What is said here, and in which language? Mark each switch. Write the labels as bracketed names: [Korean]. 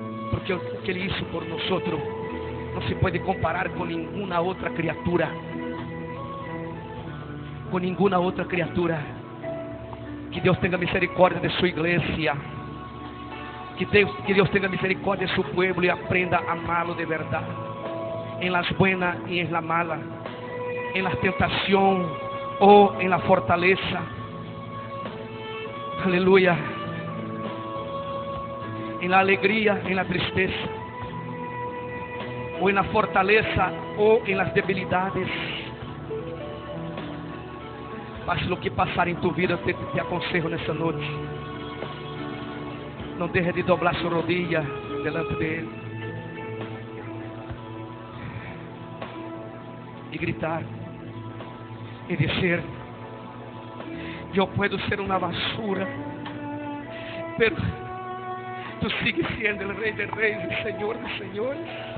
[Portuguese] Porque o que ele hizo por nós não se pode comparar com nenhuma outra criatura. Com nenhuma outra criatura. Que Deus tenha misericórdia de sua igreja. Que Deus tenha misericórdia de seu povo e aprenda a amá-lo de verdade. [Spanish] Em las buenas e em la mala. En la tentación o en la fortaleza. Aleluya. En la alegría, en la tristeza. O en la fortaleza o en las debilidades. Pase lo que [Portuguese] passar em [Spanish] tu vida, [Portuguese] te aconselho nessa noite. Não deixe de dobrar sua rodilha delante dele e gritar e dizer: eu posso ser uma [Spanish] basura, pero tu sigues [Portuguese] sendo o Rei de Reis e Senhor de Senhores.